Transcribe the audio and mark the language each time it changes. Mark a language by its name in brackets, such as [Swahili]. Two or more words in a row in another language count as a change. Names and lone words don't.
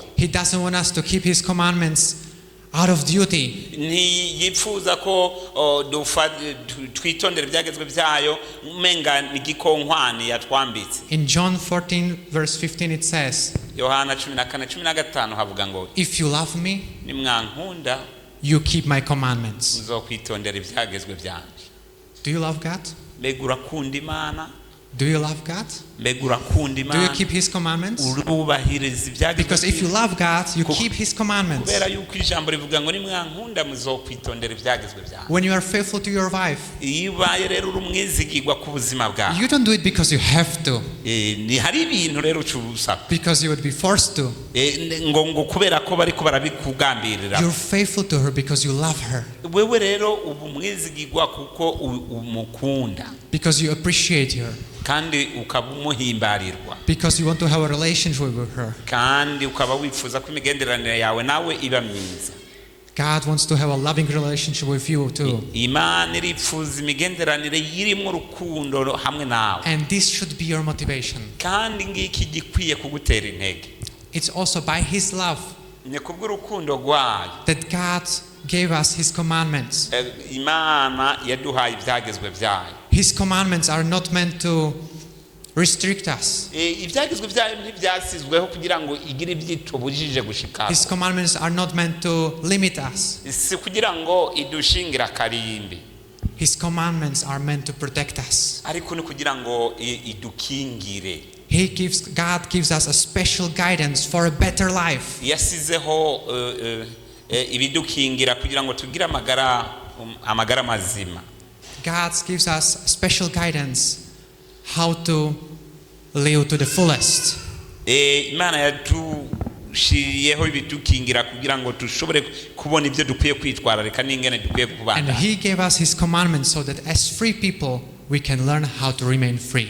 [English] He doesn't want us to keep his commandments out of duty. [Rundi] Ntiyipfuza ko twitondera ibyagezwe byayo umenga n'igikonkwane yatwambitse. [English] In John 14 verse 15 it says, [Rundi] Yohana 14:15 havuga ngo, [English] if you love me, [Rundi] nimwankunda [English] you keep my commandments. [Rundi] muzokwitondera ibyagezwe byanje. [English] Do you love God? [Rundi] Mbega urakunda Imana? [English] Do you love God? [Rundi] Mbega urakunda [English] Do you [Rundi] Imana? [English] keep his commandments? [Rundi] Urubahiriza ibyagezwe. [English] Because if you love God, you keep his commandments. [Rundi] kubera yuko ijambo rivuga ngo nimwankunda muzokwitondera ibyagezwe byanjye. [English] When you are faithful to your wife, [Rundi] Iyo ubaye rero uri umwizigirwa ku buzima bwawe, [English] you don't do it because you have to, [Rundi] hari ibintu rero ucuruza [English] because you would be forced to. [Rundi] ngo kubera ko bariko barabikugambirira. [English] You're faithful to her because you love her, [Rundi] Wewe rero ubu umwizigirwa kuko umukunda [English] because you appreciate her, [Rundi] kandi ukaba umuhimbarirwa, [English] because you want to have a relationship with her. [Rundi] kandi ukaba wifuza ko imigenderanire yawe nawe iba myiza. [English] God wants to have a loving relationship with you too. [Rundi] Imana irifuza imigenderanire yirimo urukundo hamwe nawe, [English] And this should be your motivation. [Rundi] kandi ngiki gikwiye kugutera intege. [English] It's also by his love [Rundi] Ni kubw'urukundo rwayo [English] that God gave us his commandments. [Rundi] Imana yaduhaye ibyagezwe byayo. [English] His commandments are not meant to restrict us. [Rundi] Ibyagezwe byayo ntibyasizweho kugira ngo igire ibyitubujije gushika. [English] His commandments are not meant to limit us. [Rundi] Si kugira ngo idushingira akarimbi, [English] His commandments are meant to protect us. [Rundi] ariko ni kugira ngo idukingire. [English] God gives us a special guidance for a better life. [Rundi] Yasizeho ibidukingira kugira ngo tugire amagara mazima. [English] God gives us special guidance how to live to the fullest. [Rundi] Imana yadushiriyeho ibidukingira kugira ngo dushobore kubona ibyo dukwiye kwitwararika n'ingene dukwiye And kubana. [English] he gave us his commandments so that as free people we can learn how to remain free.